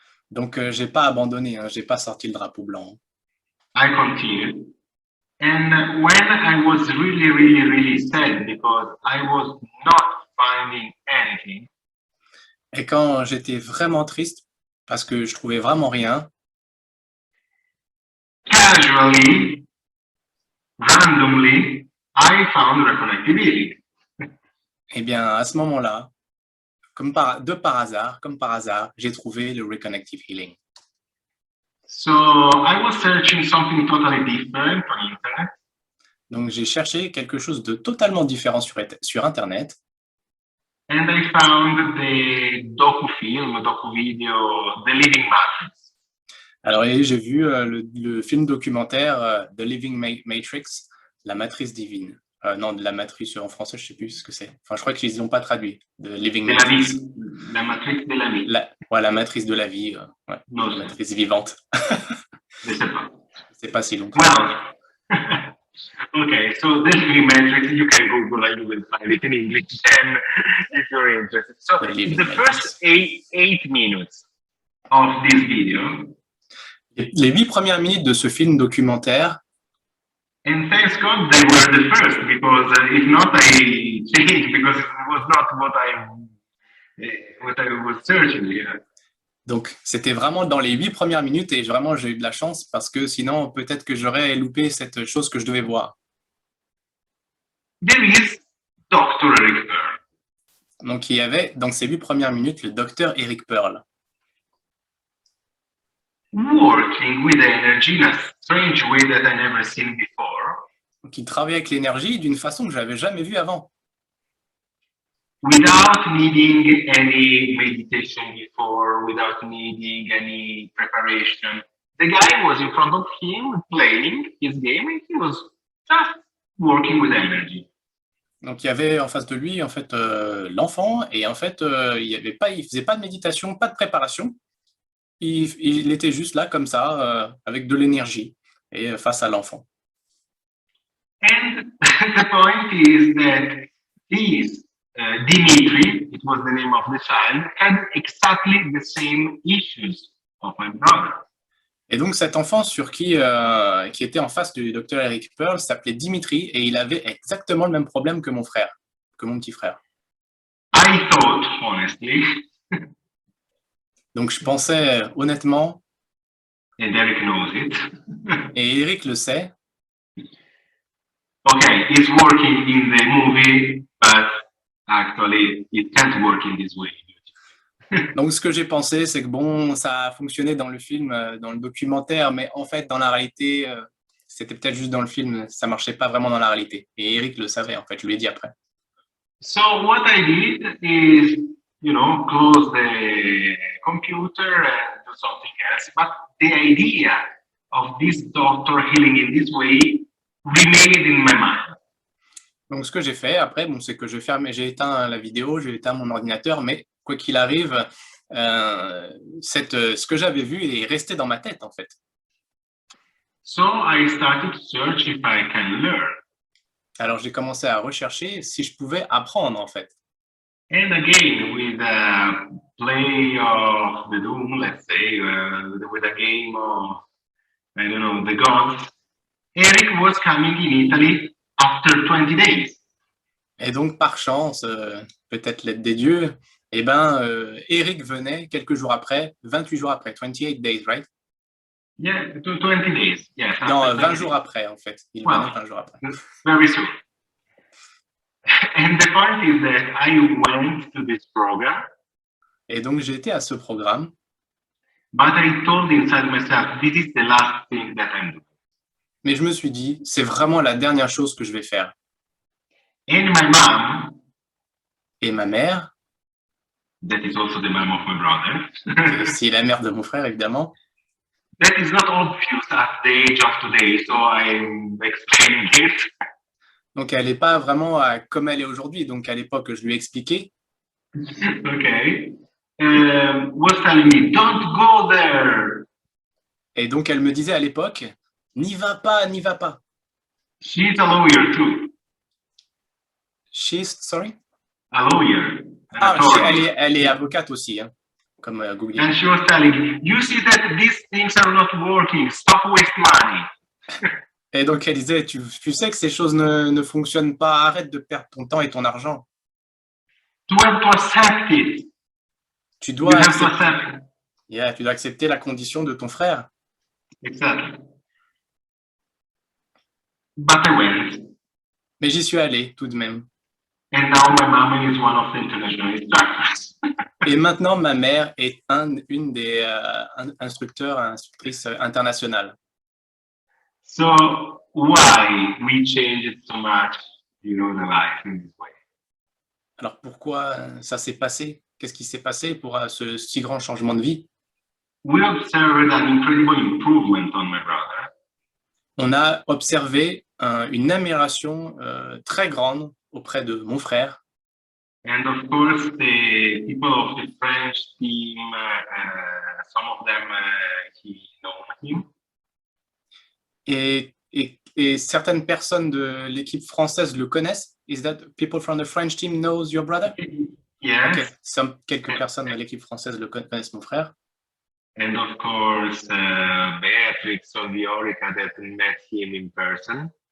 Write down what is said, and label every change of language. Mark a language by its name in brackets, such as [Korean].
[French] Donc j'ai pas abandonné, hein, j'ai pas sorti le drapeau blanc. [English] I continued. And when I was really, really, really sad because I was not finding anything. [French] Et quand j'étais vraiment triste parce que je trouvais vraiment rien. [English] Casually, randomly, I found reconnective healing. [French] Eh bien, à ce moment-là, comme par hasard, j'ai trouvé le reconnective healing. [English] So I was searching something totally different on internet. [French] Donc j'ai cherché quelque chose de totalement différent sur Internet. [English] And I found the docu-video, The Living Matrix. [French] Alors j'ai vu le film documentaire The Living Matrix, la matrice divine. Non, de la matrice en français, je ne sais plus ce que c'est. Enfin, je crois qu'ils n'ont pas traduit. [English] The Living Matrix. [French] La matrice de la vie. La matrice de la vie. Ouais, non, la matrice vivante. Je ne sais pas. C'est pas si long. [English] Well, okay, so The Living Matrix, you can Google and you will find it in English then if you're interested. So the first 8 minutes of this video. [French] Les 8 premières minutes de ce film documentaire. [English] And thanks God they were the first, because if not, I changed because it was not what I was searching here. [French] Donc, c'était vraiment dans les 8 premières minutes et vraiment, j'ai eu de la chance parce que sinon, peut-être que j'aurais loupé cette chose que je devais voir. [English] There is Dr. Eric Berne. [French] Donc, il y avait, dans ces 8 premières minutes, le docteur Eric Pearl. [English] Working with energy in a strange way that I never seen before, [French] Donc, il travaillait avec l'énergie d'une façon que je n'avais jamais vue avant. [English] without needing any meditation before, without needing any preparation. The guy was in front of him playing his game and he was just working with energy. [French] Donc, il y avait en face de lui, en fait, l'enfant, et en fait, il faisait pas de méditation, pas de préparation. Il était juste là, comme ça, avec de l'énergie, et face à l'enfant. [English] And the point is that this Dimitri, it was the name of the child, had exactly the same issues of my brother. [French] Et donc, cet enfant qui était en face du docteur Eric Pearl s'appelait Dimitri, et il avait exactement le même problème que mon frère, que mon petit frère. [English] I thought, honestly, [French] Donc, je pensais honnêtement, [English] and Eric knows it, [French] et Eric le sait, [English] okay, it's working in the movie, but actually it can't work in this way. [French] donc ce que j'ai pensé, c'est que bon, ça a fonctionné dans le film, dans le documentaire, mais en fait, dans la réalité, c'était peut-être juste dans le film, ça marchait pas vraiment dans la réalité. Et Eric le savait, en fait, je lui ai dit après. [English] So what I did is, close the computer and do something else. But the idea of this doctor healing in this way remained in my mind. [French] Donc, ce que j'ai fait après, bon, c'est que j'ai éteint la vidéo, j'ai éteint mon ordinateur, mais quoi qu'il arrive, ce que j'avais vu est resté dans ma tête, en fait. [English] So I started to search if I can learn. [French] Alors, j'ai commencé à rechercher si je pouvais apprendre, en fait. [English] And again, with a play of the Doom, let's say, with a game of, I don't know, the gods, Eric was coming in Italy after 20 days. [French] Et donc, par chance, peut-être l'aide des dieux, eh ben, Eric venait quelques jours après, 28 jours après, [English] 28 days, right? Yeah, 20 days. Yes. [French] Non, 20 jours après, en fait. Il venait 20 jours après. [English] Very soon. And the point is that I went to this program. [French] Et donc, j'ai été à ce programme. [English] But I told inside myself, this is the last thing that I'm doing. [French] Mais je me suis dit, c'est vraiment la dernière chose que je vais faire. [English] And my mom, [French] Et ma mère, [English] that is also the mom of my brother, [French] c'est la mère de mon frère, évidemment. [English] that is not obvious at the age of today, so I'm explaining it. [French] Donc, elle n'est pas vraiment comme elle est aujourd'hui. Donc, à l'époque, je lui ai expliqué. [English] Okay. Was telling me, don't go there. [French] Et donc, elle me disait à l'époque, n'y va pas, n'y va pas. [English] She's a lawyer too. She's, sorry? A lawyer. [French] Ah, elle est avocate aussi, hein, comme Google. [English] And she was telling me, you see that these things are not working. Stop wasting money. [French] Et donc, elle disait, tu sais que ces choses ne fonctionnent pas, arrête de perdre ton temps et ton argent. [English] To have to accept it. [French] Tu [English] You [French] dois, [English] have to accept it. [French] Yeah, tu dois accepter la condition de ton frère. [English] Exactly. But I went. [French] Mais j'y suis allé tout de même. [English] And now my mom is one of the international instructors. [French] Et maintenant, ma mère est une des instructrices internationales. [English] So why we changed so much, the life in this way? [French] Alors, pourquoi ça s'est passé? Qu'est-ce qui s'est passé pour ce si grand changement de vie? [English] We observed an incredible improvement on my brother. [French] On a observé une amélioration très grande auprès de mon frère. [English] And of course, the people of the French team, some of them, he know him. [French] Et certaines personnes de l'équipe française le connaissent. [English] Is that people from the French team knows your brother? Yes. Okay. [French] Quelques personnes de l'équipe française le connaissent mon frère. [English] And of course, Beatrix Oliorica that met him in person.